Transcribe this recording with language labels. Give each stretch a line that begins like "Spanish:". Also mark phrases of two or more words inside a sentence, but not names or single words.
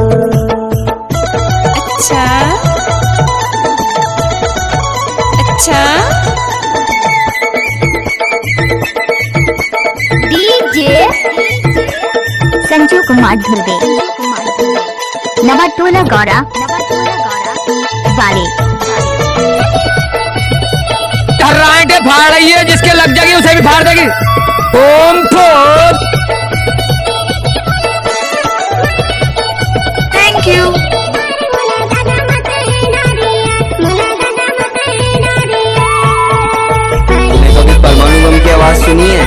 Hindi: अच्छा अच्छा। डीजे संजू कुमार धुर्वे, नवाटोला गौरा वाले। टर्रांटे फाड़ रही है, जिसके लग जाएगी उसे भी फाड़ देगी। ओम फोर।
English: thank you.
Hindi: कभी परमाणु बम की आवाज सुनी है?